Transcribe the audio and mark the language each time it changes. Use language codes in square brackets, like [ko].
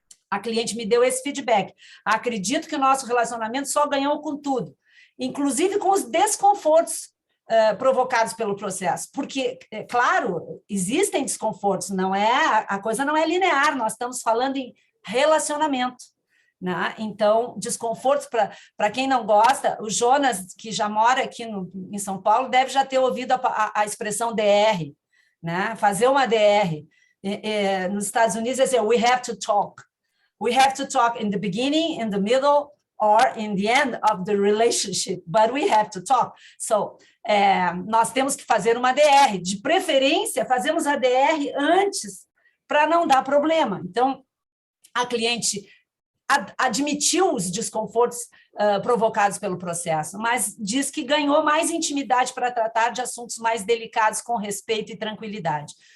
[pt] A cliente me deu esse feedback. Acredito que o nosso relacionamento só ganhou com tudo, inclusive com os desconfortos provocados pelo processo, porque, claro, existem desconfortos, a coisa não é linear, nós estamos falando em relacionamento. Né? Então, desconfortos para quem não gosta, o Jonas, que já mora aqui em São Paulo, deve já ter ouvido a expressão DR, né? Fazer uma DR. Nos Estados Unidos, é dizer, [en] we have to talk. We have to talk in the beginning, in the middle, or in the end of the relationship, but we have to talk. [pt] So, nós temos que fazer uma DR. De preferência, fazemos a DR antes, para não dar problema. Então, a cliente admitiu os desconfortos provocados pelo processo, mas diz que ganhou mais intimidade para tratar de assuntos mais delicados com respeito e tranquilidade.